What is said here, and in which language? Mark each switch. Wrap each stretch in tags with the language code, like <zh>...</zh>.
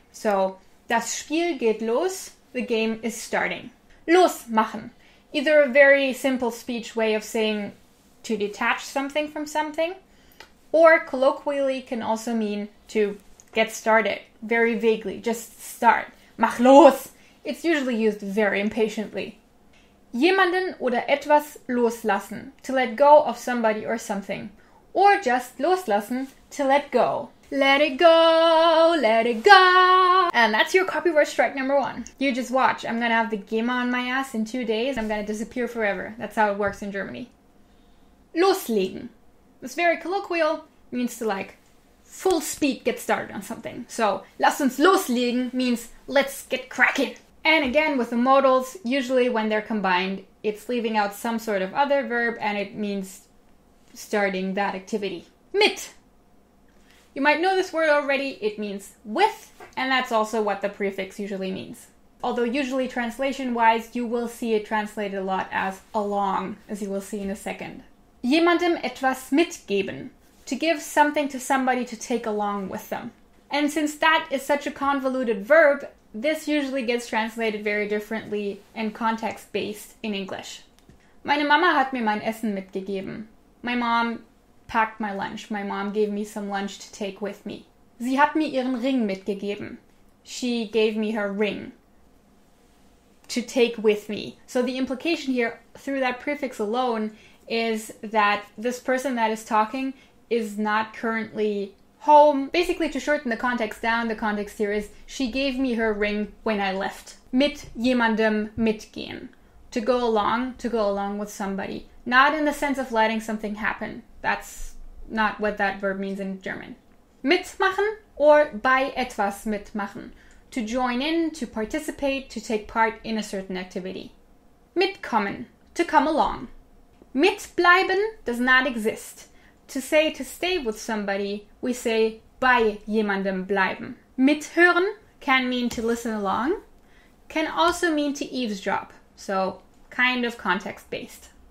<de>So, das Spiel geht los,</de> <en>the game is starting.</en> <de>Losmachen.</de> <en>Either a very simple speech way of saying to detach something from something, or colloquially can also mean to get started, very vaguely, just start.</en> <de>Mach los!</de> <en>It's usually used very impatiently.</en> <de>jemanden oder etwas loslassen,</de> <en>to let go of somebody or something. Or just loslassen, to let go. Let it go, let it go. And that's your copyright strike number 1. You just watch. I'm gonna have the GEMA on my ass in 2 days. I'm gonna disappear forever. That's how it works in Germany. Loslegen. It's very colloquial. Means to like full speed get started on something. So,</en> <de>lass uns loslegen</de> <en>means let's get cracking. And again, with the modals, usually when they're combined, it's leaving out some sort of other verb and it means starting that activity. Mit. You might know this word already. It means with, and that's also what the prefix usually means. Although usually translation-wise, you will see it translated a lot as along, as you will see in a second.</en> <de>Jemandem etwas mitgeben.</de> <en>To give something to somebody to take along with them. And since that is such a convoluted verb, this usually gets translated very differently and context-based in English.</en> <de>Meine Mama hat mir mein Essen mitgegeben.</de> <en>My mom packed my lunch. My mom gave me some lunch to take with me.</en> <de>Sie hat mir ihren Ring mitgegeben.</de> <en>She gave me her ring to take with me. So the implication here through that prefix alone is that this person that is talking is not currently home. Basically, to shorten the context down, the context here is she gave me her ring when I left.</en> <de>Mit jemandem mitgehen.</de> <en>To go along with somebody. Not in the sense of letting something happen. That's not what that verb means in German.</en> <de>Mitmachen or bei etwas mitmachen.</de> <en>To join in, to participate, to take part in a certain activity. Mitkommen. To come along. Mitbleiben does not exist. To say to stay with somebody, we say</en> <de>bei jemandem bleiben.</de> <en>Mithören can mean to listen along, can also mean to eavesdrop, so kind of context-based.</en>